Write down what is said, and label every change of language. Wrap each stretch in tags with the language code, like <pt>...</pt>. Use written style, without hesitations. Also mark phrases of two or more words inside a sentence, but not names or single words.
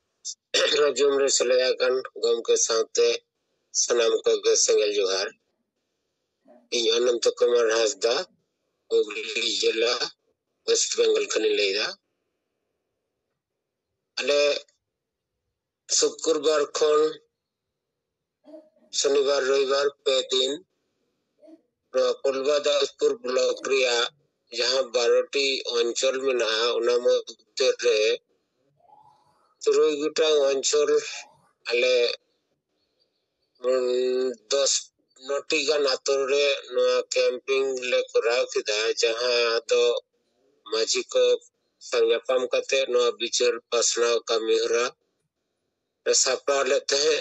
<sat>ᱡᱩᱢ ᱨᱮ ᱥᱮᱞᱮᱫ ᱟᱠᱟᱱ ᱜᱚᱢᱠᱮ ᱥᱟᱶᱛᱮ ᱥᱟᱱᱟᱢ ᱠᱚᱜᱮ ᱥᱮᱸᱜᱮᱞ ᱡᱚᱦᱟᱨ। ᱤᱧ ᱚᱱᱚᱱᱛᱚ ᱠᱩᱢᱟᱨ ᱦᱟᱸᱥᱫᱟ ᱦᱩᱜᱽᱞᱤ ᱡᱮᱞᱟ ᱳᱭᱮᱥᱴ ᱵᱮᱝᱜᱚᱞ ᱠᱷᱚᱱᱤᱧ ᱞᱟᱹᱭᱫᱟ। ᱟᱞᱮ ᱥᱩᱠᱨᱵᱟᱨ ᱠᱷᱚᱱ ᱥᱚᱱᱤবার রবিবার পে দিন ᱯᱩᱨᱵᱚᱫᱟᱥᱯᱩᱨ ব্লক ᱨᱮᱭᱟᱜ ᱡᱟᱦᱟᱸ</sat> <bn>12টি অঞ্চল</bn> <sat>ᱢᱮᱱᱟᱜᱼᱟ ᱚᱱᱟ ᱢᱚᱫᱽᱫᱷᱮ ᱨᱮ 3 ᱜᱚᱴᱟᱝ ᱚঞ্চল ᱟᱞᱮ 10টি ᱜᱟᱱ ᱟᱛᱳ ᱨᱮ ᱱᱚᱣᱟ ᱠᱮᱢᱯᱤᱝ ᱞᱮ ᱠᱚᱨᱟᱣ ᱠᱮᱫᱟ ᱡᱟᱦᱟᱸ ᱫᱚ ᱢᱟᱹᱡᱷᱤ ᱠᱚ ᱥᱟᱶ ᱧᱟᱯᱟᱢ ᱠᱟᱛᱮ ᱱᱚᱣᱟ ᱵᱤᱪᱟᱹᱨ ᱯᱟᱥᱱᱟᱣ ᱠᱟᱹᱢᱤ ᱦᱚᱨᱟ ᱥᱟᱯᱲᱟᱣ ᱞᱮᱫ ᱛᱟᱦᱮᱸ।</sat>